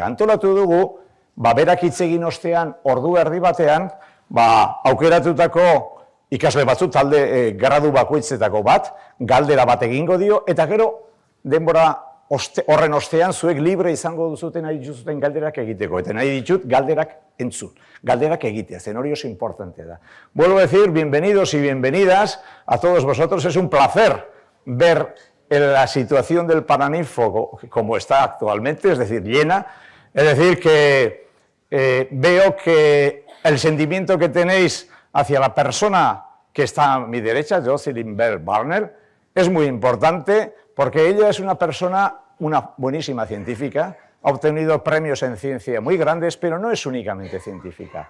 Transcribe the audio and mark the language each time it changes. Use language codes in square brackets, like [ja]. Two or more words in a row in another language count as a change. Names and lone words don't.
[eu] Antolatu dugu, berak hitz egin ostean, ordu erdi batean, aukeratutako ikasle batzuk, talde gradu bakoitzetako bat, galdera bat egingo dio, eta gero denbora horren ostean zuek libre izango duzuten nahi dituzuten galderak egiteko, eta nahi ditut galderak entzun, galderak egitea, zen hori oso importante da. [es] Vuelvo a decir, bienvenidos y bienvenidas a todos vosotros, es un placer ver la situación del Paraninfo como está actualmente, es decir, llena, es decir, que veo que el sentimiento que tenéis hacia la persona que está a mi derecha, Jocelyn Burnell, es muy importante porque ella es una persona, una buenísima científica, ha obtenido premios en ciencia muy grandes, pero no es únicamente científica.